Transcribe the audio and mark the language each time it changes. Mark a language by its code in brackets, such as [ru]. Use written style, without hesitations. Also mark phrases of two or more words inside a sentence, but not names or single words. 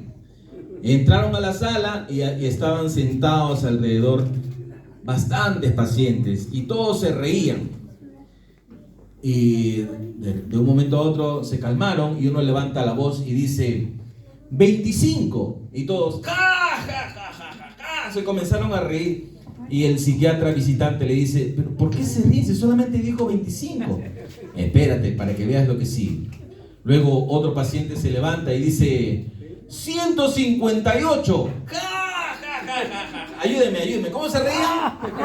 [es] Entraron a la sala y estaban sentados alrededor bastantes pacientes y todos se reían. Y de un momento a otro se calmaron y uno levanta la voz y dice: 25. Y todos ¡ja, ja, ja, ja, ja, ja! Se comenzaron a reír. Y el psiquiatra visitante le dice: ¿pero por qué se ríe si solamente dijo 25? Espérate para que veas lo que sigue. Luego otro paciente se levanta y dice: 158. ¡Ja, ja, ja, ja, ja! Ayúdeme. ¿Cómo se reía?